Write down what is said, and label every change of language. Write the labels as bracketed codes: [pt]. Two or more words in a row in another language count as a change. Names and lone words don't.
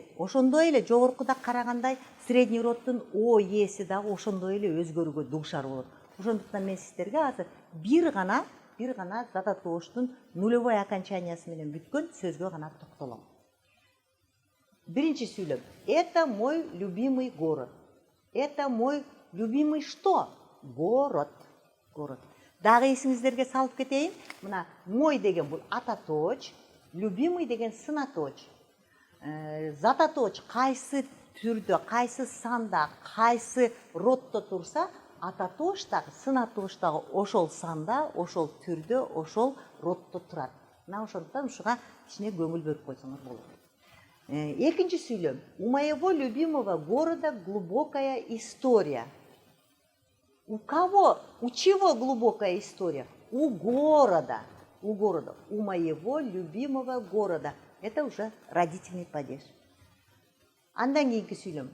[ky] Ошондой эле жогоркуда карагандай [ru] средний роддун [ky] о эси дагы ошондой эле өзгөрүүгө дуушар болот. Ошондуктан мен сиздерге азыр бир гана зататооштун [ru] нулевой окончаниясы [ky] менен бүткөн сөзгө гана токтолом. Биринчи сүйлөм. [ru] Это мой любимый город. Это мой любимый что? Город. Город. [ky] Дагы эсиңиздерге салып кетейин. Мына мой деген бул ататооч, любимый деген сынатооч. Зататооч кайсы түрдө, кайсы санда, кайсы роддо турса, ататооч дагы, сынатооч дагы ошол санда, ошол түрдө, ошол роддо турат. Мына ошондуктан ушуга кичине көңүл бөлүп койсоңор болот. Экинчи сүйлөм. [ru] У моего любимого города глубокая история. У кого? У чего глубокая история? у города, у моего любимого города. Это уже родительный падеж. [ky] Андан кейинки сүйлем.